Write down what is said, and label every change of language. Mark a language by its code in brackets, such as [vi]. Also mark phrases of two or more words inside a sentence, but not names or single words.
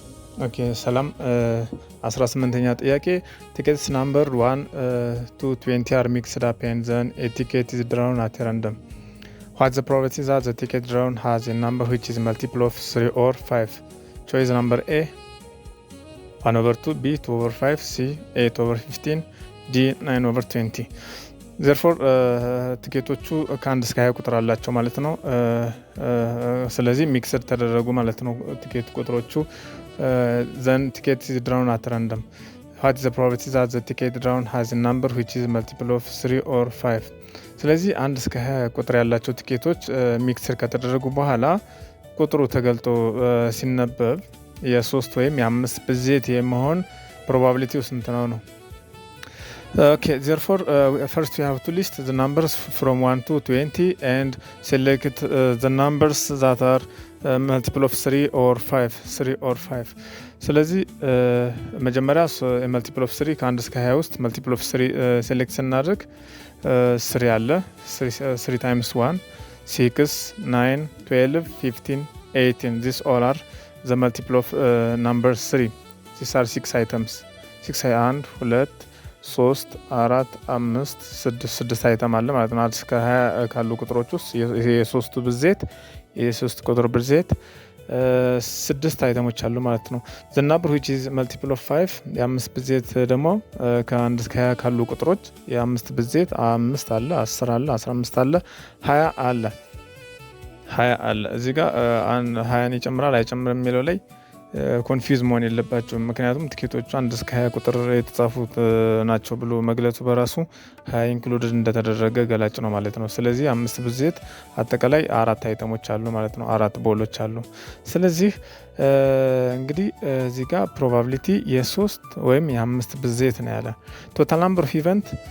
[am] ኦኬ ሰላም 18ኛ ጥያቄ [en] tickets number 1 to 20 are mixed up and then a ticket is drawn at random. What the probability that the ticket drawn has a number which is multiple of 3 or 5? Choice number A 1/2, B 2/5, C 8/15, D 9/20. [am] therefore ቲኬቶቹ ከአንድ እስከ 20 ቁጥር አላቸው ማለት ነው። ስለዚህ ሚክስድ ተደረጉ ማለት ነው ቲኬት ቁጥሮቹ። [en] then ticket is drawn at random. What is the probability that the ticket drawn has a number which is multiple of 3 or 5? [am] ስለዚህ አንድ እስከ 20 ቁጥር ያላቸው ቲኬቶች ሚክስድ ከተደረጉ በኋላ ቁጥሩ ተገልጦ ሲነበብ የ3 ወይም የ5 ብዜት የመሆን ፕሮባቢሊቲው ስንት ነው ነው? [en] Okay, therefore first we have to list the numbers from 1 to 20 and select the numbers that are multiple of 3 or 5. [am] ስለዚህ መጀመሪያ [en] multiple of 3 [am] ከ1 እስከ 20 ውስጥ [en] multiple of 3 select ስናደርግ 3 አለ 3 times 1 6 9 12 15 18 these all are the multiple of number 3. these are 6 items [am] 6 1 2 3 4 5 6 አይተም አለ ማለት ነው። እስከ 20 ካሉ ቁጥሮች ውስጥ የሶስቱ ብዜት የሶስት ቁጥር ብዜት 6 አይተሞች አሉ ማለት ነው። [en] the number which is multiple of 5 [am] የ5 ብዜት ደግሞ ከ1 እስከ 20 ካሉ ቁጥሮች የ5 ብዜት 5 አለ 10 አለ 15 አለ 20 አለ እዚህ ጋር 20 ይጨምራል አይጨምርም የሚለው ላይ ኮንፊውዝ መሆን የለባቸውም። ምክንያቱም ቲኬቶቹ 1 እስከ 20 ቁጥር የተጻፉት ናቸው ብሎ መግለጹ በራሱ 20 ኢንክሉድድ እንደተደረገ ገላጭ ነው ማለት ነው። ስለዚህ 5 ብዜት አጠቃላይ 4 አይተሞች አሉ ማለት ነው። 4 ቦሎች አሉ። ስለዚህ እንግዲህ እዚህ ጋር ፕሮባቢሊቲ የ3 ወይም የ5 ብዜት ነው ያለ። [en] total number of event